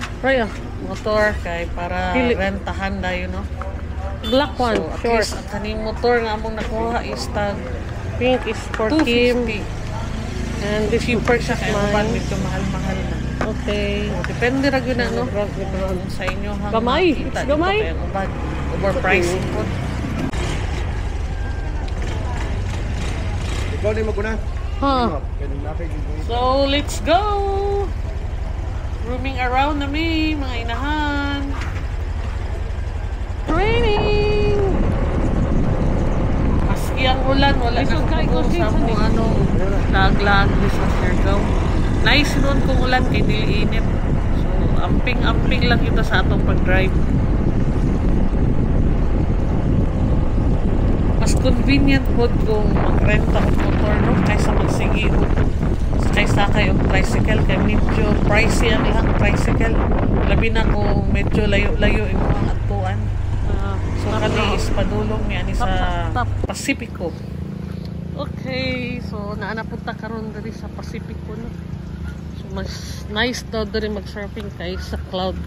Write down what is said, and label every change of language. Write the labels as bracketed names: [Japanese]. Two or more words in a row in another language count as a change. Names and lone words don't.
[Cebuano] Motor kay para rentahan dayo, no? [English] Black one, So, at short. [Cebuano] least ang kaning motor nga among nakuha is tag [English] Pink is for Kim. 250. And this is [Cebuano] Cheaper siya kaya naman [English] mine. [Cebuano] medyo mahal-mahal na. [English] Okay. So, [Cebuano] depende ra gyud na, no? Sa inyo hang Gamay. makita [English] It's gamay. [Cebuano] dito, kaya ubad. Overpriced po. Ikaw din maguna. Huh. [English] So, let's go! Roaming around [Cebuano] na mi, mga inahan. [English] Training! [Cebuano] Maski ang ulan, wala na kung sa mong lag-lag sa Siargao. Nice nun kung ulan, kay dili init. So, amping-amping lang ito sa atong pag-drive. Mas convenient po kung mag-renta o motor, no? Kaysa magsigi o kaysa kayo tricycle, kaya medyo pricey ang ilang tricycle. Labi na kung medyo layo-layo yung mga atuan. So kani is padulong niya ni sa Pacifico. Okay, so naanapunta karon diri sa Pacifico, no? So mas nice daw diri mag-surfing kay sa Cloud9.